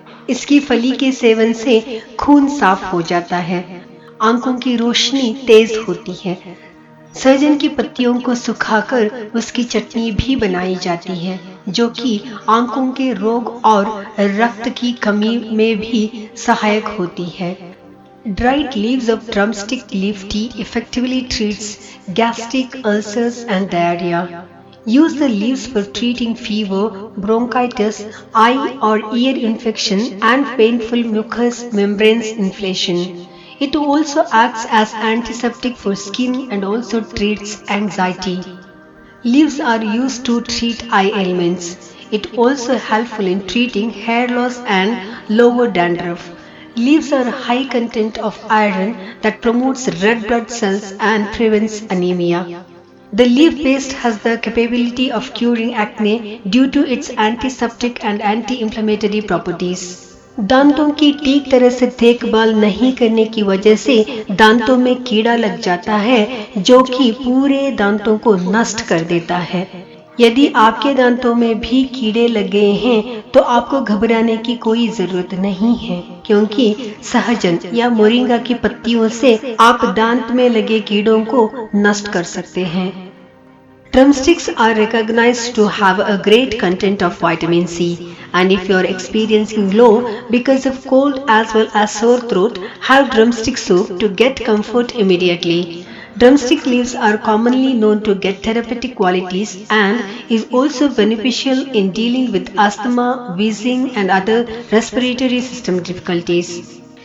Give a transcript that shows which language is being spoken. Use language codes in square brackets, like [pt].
[hi] इसकी फली के सेवन से खून साफ हो जाता है, आंखों की रोशनी तेज होती है। सहजन की पत्तियों को सुखाकर उसकी चटनी भी बनाई जाती है जो कि आंखों के रोग और रक्त की कमी में भी सहायक होती है। [en] Dried leaves of drumstick leaf tea effectively treats gastric ulcers and diarrhea. Use the leaves for treating fever, bronchitis, eye or ear infection and painful mucous membranes inflammation. It also acts as antiseptic for skin and also treats anxiety. Leaves are used to treat eye ailments. It also helpful in treating hair loss and lower dandruff. Leaves are high content of iron that promotes red blood cells and prevents anemia. The leaf paste has the capability of curing acne due to its antiseptic and anti-inflammatory properties. [hi] दांतों की ठीक तरह से देखभाल नहीं करने की वजह से दांतों में कीड़ा लग जाता है जो कि पूरे दांतों को नष्ट कर देता है। यदि आपके दांतों में भी कीड़े लगे हैं तो आपको घबराने की कोई जरूरत नहीं है क्योंकि सहजन या मोरिंगा की पत्तियों से आप दांत में लगे कीड़ों को नष्ट कर सकते हैं। [en] Drumsticks are recognized to have a great content of vitamin C, and if you are experiencing low because of cold as well as sore throat, have drumstick soup to get comfort immediately. Drumstick leaves are commonly known to get therapeutic qualities and is also beneficial in dealing with asthma, wheezing and other respiratory system difficulties.